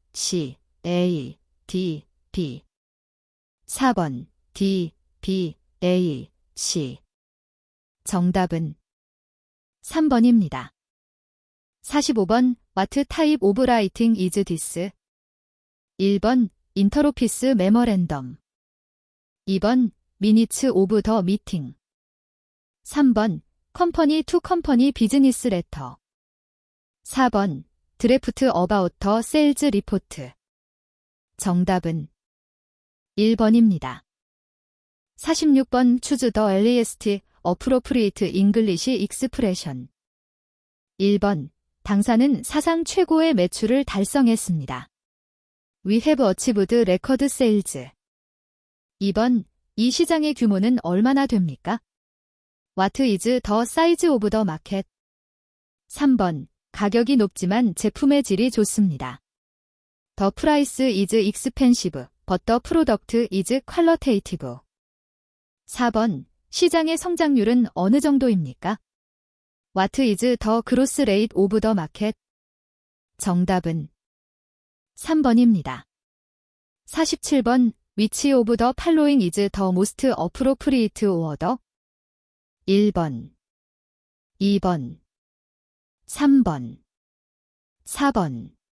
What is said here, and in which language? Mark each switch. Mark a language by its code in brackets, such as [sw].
[ko] C, A, D, B 4번. D, B, A, C 정답은 3번입니다. 45번. [en] What type of writing is this? [ko] 1번. [en] 인터로피스 메모랜덤 [ko] 2번. [en] Minutes of the meeting [ko] 3번. [en] 컴퍼니 투 컴퍼니 비즈니스 레터 [ko] 4번. [en] 드래프트 어바웃 더 세일즈 리포트 [ko] 정답은 1번입니다. 46번. [en] Choose the earliest appropriate English expression [ko] 1번. 당사는 사상 최고의 매출을 달성했습니다. [en] We have achieved record sales [ko] 2번. 이 시장의 규모는 얼마나 됩니까? [en] What is the size of the market? [ko] 3번. 가격이 높지만 제품의 질이 좋습니다. [en] The price is expensive, but the product is qualitative. [ko] 4번. 시장의 성장률은 어느 정도입니까? [en] What is the growth rate of the market? [ko] 정답은 3번입니다. 47번. [en] Which of the following is the most appropriate order? [ko] 1번, 2번, 3번, 4번.